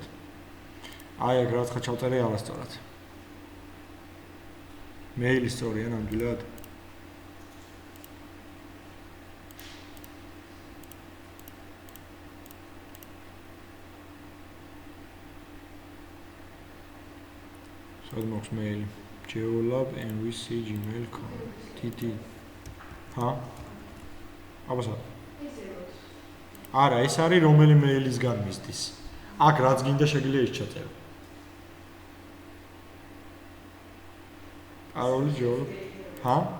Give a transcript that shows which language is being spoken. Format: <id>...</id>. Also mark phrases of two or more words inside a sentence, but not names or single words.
<ka>აი აქ რაღაცა ჩავწერე არასწორად. მეილი სწორია ნამდვილად? სად მოხს მეილი? geolab@nvc@gmail.com. TT. ჰა? აბა არა, ეს არის რომელი მეილისგან მისდის. აქ რაც გინდა შეგიძლია ის ჩაწერო. არული ჯოლ. ჰა?</ka>